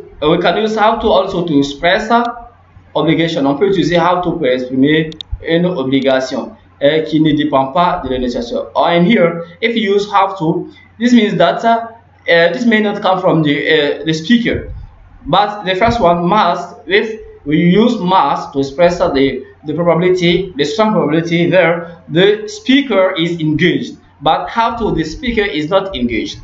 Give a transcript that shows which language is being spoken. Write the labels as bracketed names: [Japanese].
[English] We can use have to also to express obligation. [French] On peut utiliser have to pour exprimer une obligation qui ne dépend pas de l'énonciation. [English] And here, if you use have to, this means that this may not come from the speaker, but the first one must. If we use must to express the probability, the strong probability there, the speaker is engaged, but have to, the speaker is not engaged.